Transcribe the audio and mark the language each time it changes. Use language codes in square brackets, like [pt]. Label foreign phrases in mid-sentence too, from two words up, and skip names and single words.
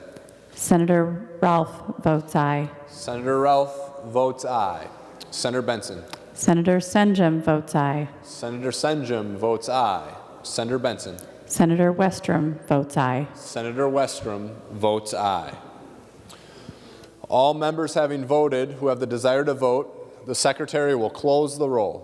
[en] Senator Ralph votes aye. Senator Ralph votes aye. Senator Benson. Senator Senjum votes aye. Senator Senjum votes aye. Senator Benson. Senator Westrom votes aye. Senator Westrom votes aye. All members having voted who have the desire to vote, the Secretary will close the roll.